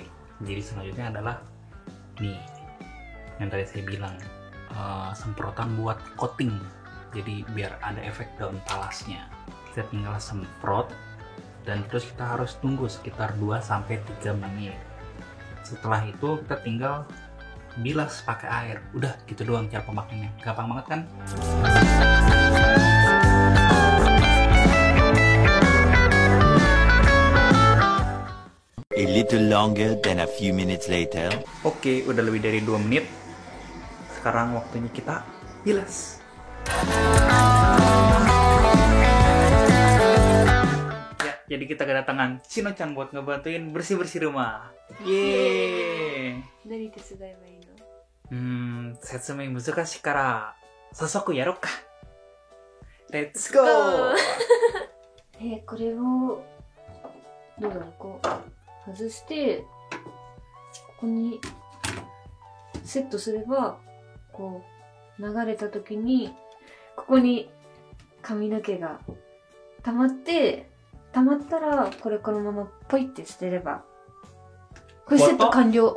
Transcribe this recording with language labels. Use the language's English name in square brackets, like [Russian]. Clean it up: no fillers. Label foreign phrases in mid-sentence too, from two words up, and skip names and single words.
[Indonesian] Jadi selanjutnya adalah nih yang tadi saya bilang, semprotan buat coating. Jadi biar ada efek daun talasnya, kita tinggal semprot dan terus kita harus tunggu sekitar 2-3 menit. Setelah itu kita tinggal bilas pakai air. Udah gitu doang cara pemakaiannya, gampang banget kan? [English] A little longer than a few minutes later. [Indonesian] Oke, udah lebih dari 2 menit. Sekarang waktunya kita bilas. Ya, Jadi kita kedatangan Shino-chan buat ngebantuin bersih-bersih rumah. Yeay. [Japanese] 何手伝えばいいの？説明難しいから早速やろうか。 [English] let's go. [Japanese] これをどうだろう、こう外してここにセットすれば、こう流れた時にここに髪の毛が溜まったら、これこのままポイって捨てれば、これセット完了。